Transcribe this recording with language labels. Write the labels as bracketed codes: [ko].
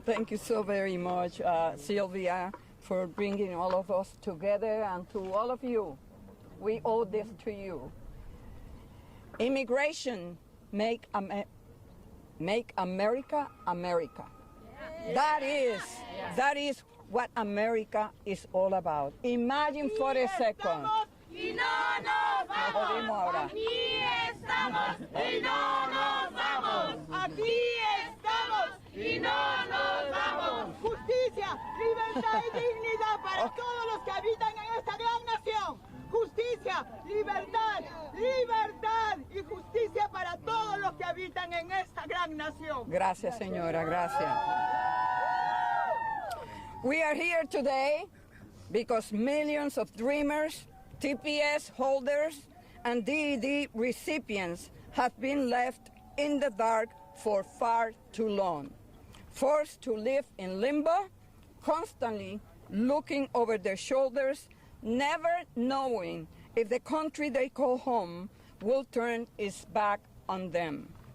[en] Thank you so very much, Sylvia, for bringing all of us together, and to all of you. We owe this to you. Immigration make America America. That is what America is all about. Imagine for a second. [es] Y no nos vamos. Aquí estamos y no nos vamos. Aquí estamos y no nos vamos. Justicia, libertad y dignidad para todos los que habitan en esta gran nación. Justicia, libertad, libertad y justicia para todos los que habitan en esta gran nación. Gracias, señora. Gracias. [en] We are here today because millions of Dreamers, TPS holders, and DED recipients have been left in the dark for far too long, forced to live in limbo, constantly looking over their shoulders, never knowing if the country they call home will turn its back on them.